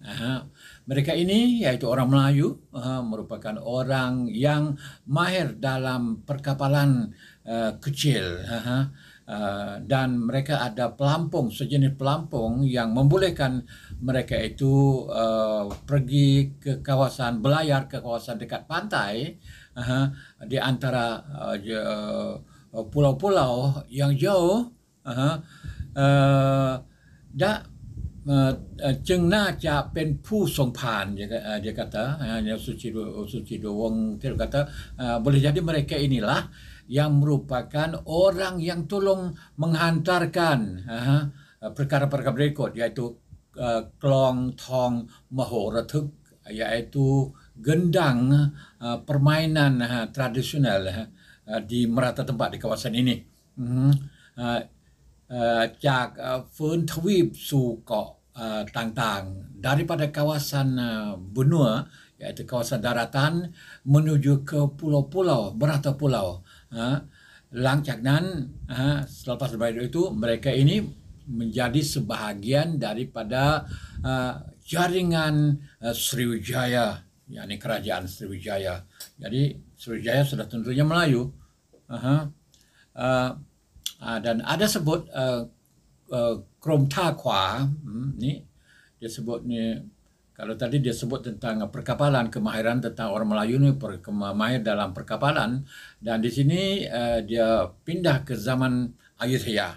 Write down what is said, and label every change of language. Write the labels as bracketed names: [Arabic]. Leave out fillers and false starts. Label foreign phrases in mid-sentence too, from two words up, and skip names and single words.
[Malay] Mereka ini iaitu orang Melayu, merupakan orang yang mahir dalam perkapalan kecil, dan mereka ada pelampung, sejenis pelampung yang membolehkan mereka itu pergi ke kawasan, belayar ke kawasan dekat pantai, di antara pulau-pulau yang jauh. [Thai] จึงน่าจะเป็นผู้ส่งผ่าน, [Malay] dia kata, Suchit Wongthep kata, boleh jadi mereka inilah yang merupakan orang yang tolong menghantarkan perkara-perkara berikut, iaitu Klong Thong Mahorathuk, iaitu gendang permainan tradisional di merata tempat di kawasan ini. [Thai] จากฟื้นทวีปสู่เกาะต่างๆ [Malay] daripada kawasan benua, iaitu kawasan daratan, menuju ke pulau-pulau, merata pulau. [Thai] หลังจากนั้น [Malay] selepas daripada itu mereka ini menjadi sebahagian daripada jaringan Sriwijaya, yakni kerajaan Sriwijaya. Jadi Sriwijaya sudah tentunya Melayu. Dan ada sebut Krom Ta Kwa, ni dia sebut ni, kalau tadi dia sebut tentang perkapalan, kemahiran tentang orang Melayu ni mahir dalam perkapalan, dan di sini dia pindah ke zaman Ayutthaya.